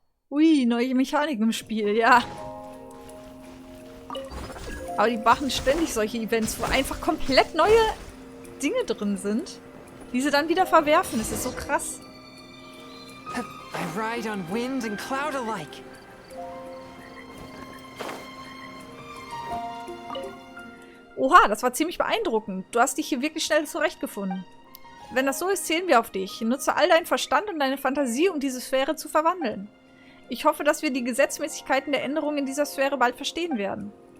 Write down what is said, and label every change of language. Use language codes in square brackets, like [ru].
[de] Ui, neue Mechanik im Spiel, ja. Aber die machen ständig solche Events, wo einfach komplett neue Dinge drin sind, die sie dann wieder verwerfen. Das ist so krass. [en] I ride on wind and cloud alike. [de] Oha, das war ziemlich beeindruckend. Du hast dich hier wirklich schnell zurechtgefunden. Wenn das so ist, zählen wir auf dich. Nutze all deinen Verstand und deine Fantasie, um diese Sphäre zu verwandeln. Ich hoffe, dass wir die Gesetzmäßigkeiten der Änderungen in dieser Sphäre bald verstehen werden.